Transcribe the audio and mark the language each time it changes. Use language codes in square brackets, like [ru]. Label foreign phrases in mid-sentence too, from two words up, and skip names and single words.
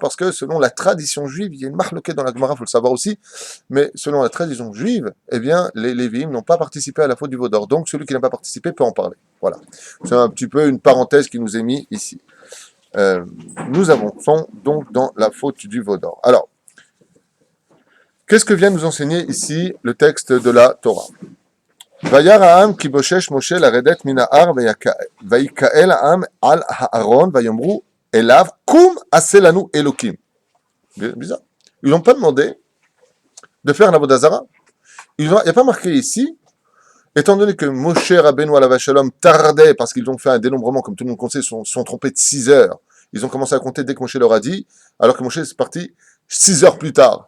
[fr] Parce que selon la tradition juive, il y a une marloquette dans la Gemara, il faut le savoir aussi, mais selon la tradition juive, eh bien, les Lévi'im n'ont pas participé à la faute du veau d'or. Donc, celui qui n'a pas participé peut en parler. Voilà. C'est un petit peu une parenthèse qui nous est mise ici. Nous avançons donc dans la faute du veau d'or. Alors, qu'est-ce que vient nous enseigner ici le texte de la Torah? [he] וירא העם כי בשש משה לרדת מן ההר ויקהל העם על האהרן ויאמרו אליו קום עשה לנו אלהים. [fr] Bizarre. Ils n'ont pas demandé de faire un [he] עבודה זרה. [fr] Il n'y a pas marqué ici, étant donné que Moshe Rabbeinu [he] עליו שלום [fr] tardait parce qu'ils ont fait un dénombrement, comme tout le monde sait, sont trompés de 6 heures. Ils ont commencé à compter dès que Moshe leur a dit, alors que Moshe est parti 6 heures plus tard.